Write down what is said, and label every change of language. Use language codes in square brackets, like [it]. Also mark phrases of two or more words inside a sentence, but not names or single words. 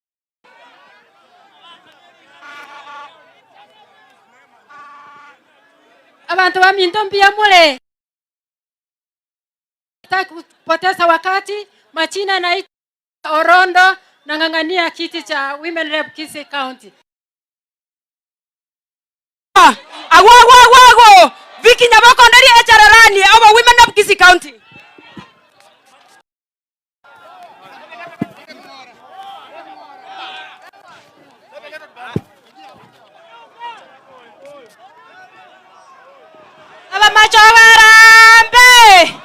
[guz] Abantu wa Mintombi mule. [sw] Sitaki kupoteza wakati. Machina na Orondo nang'ang'ania kiti cha Women Rep Kisii County. [guz] Agwa Viki Nyaboko ndari echararani aba Women Rep Kisii County. Aba machogarambe.